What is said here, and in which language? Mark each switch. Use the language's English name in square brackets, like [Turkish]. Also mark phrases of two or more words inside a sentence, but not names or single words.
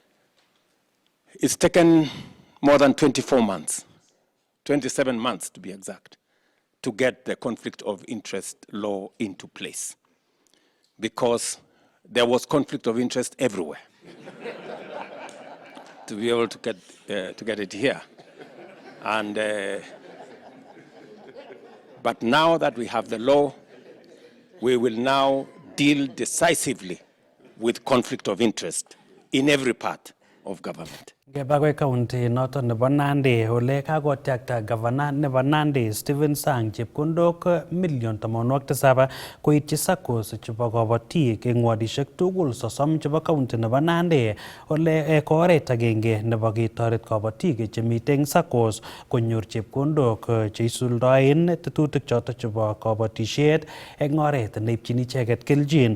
[English] It's taken more than 24 months, 27 months to be exact, to get the conflict of interest law into place, because there was conflict of interest everywhere to be able to get it here. And but now that we have the law, we will now deal decisively with conflict of interest in every part of government. [Kalenjin] Gebagwe County noton nebo Nandi ole kakotyakta governor nebo Nandi Stephen Sang chepkondok million 87 koityi SACCOs chebo kobotik eng wadishek tugul 30 chebo county nebo Nandi ole ko oret agenge nebo ketoret kobotik chemiten eng SACCOs konyor chepkondok cheisuldoen tetutik choton chebo kobotishet eng oret neibchin icheket keljin.